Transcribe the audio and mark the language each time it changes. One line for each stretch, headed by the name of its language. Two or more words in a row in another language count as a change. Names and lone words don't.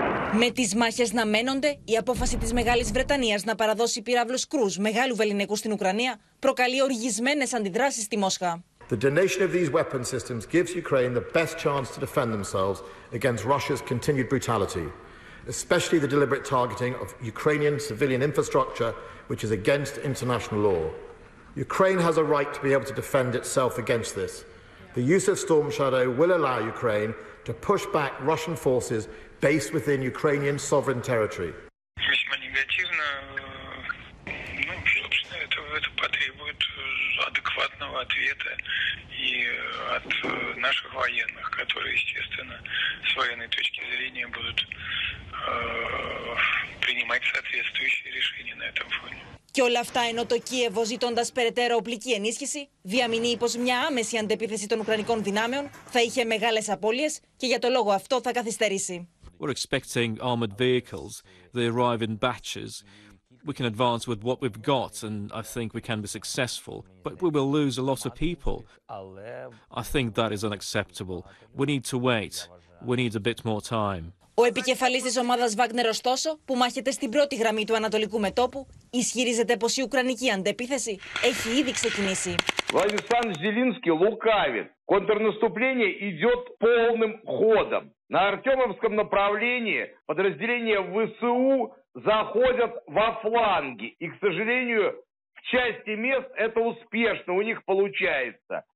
Greek: Με τις μάχες να μένονται, η απόφαση της Μεγάλης Βρετανίας να παραδώσει πυράυλους κρούς μεγάλου βεληνεκού στην Ουκρανία προκαλεί οργισμένες αντιδράσεις στη Μόσχα.
English: The donation of these weapon systems gives Ukraine the best chance to defend themselves against Russia's continued brutality, especially the deliberate targeting of Ukrainian civilian infrastructure, which is against international law. Ukraine has a right to be able to defend itself against this. The use of Storm Shadow will allow Ukraine to push back Russian forces based within Ukrainian sovereign territory.
Russian: Весьма негативно. Ну, собственно, это потребует адекватного ответа и от наших военных, которые, естественно, с военной точки зрения будут принимать соответствующие решения на этом фоне.
Greek: Και όλα αυτά ενώ το Κίεβο, ζητώντας περαιτέρω οπλική ενίσχυση, διαμηνύει πως μια άμεση αντεπίθεση των Ουκρανικών δυνάμεων θα είχε μεγάλες απώλειες και για το λόγο αυτό θα καθυστερήσει.
English: We're expecting armored vehicles. They arrive in batches. We can advance with what we've got, and I think we can be successful. But we will lose a lot of people. I think that is unacceptable. We need to wait. We need a bit more time.
Greek: Ο επικεφαλής της ομάδας Βάγνερ, ωστόσο, που μάχεται στην πρώτη γραμμή του ανατολικού μετώπου, ισχυρίζεται πως η ουκρανική αντεπίθεση έχει ήδη ξεκινήσει.
Russian: Ζελένσκι лукавит. Контрнаступление идет полным ходом. На Артемовском направлении подразделения ВСУ заходят во фланги. И, к сожалению, в части мест это успешно у них получается.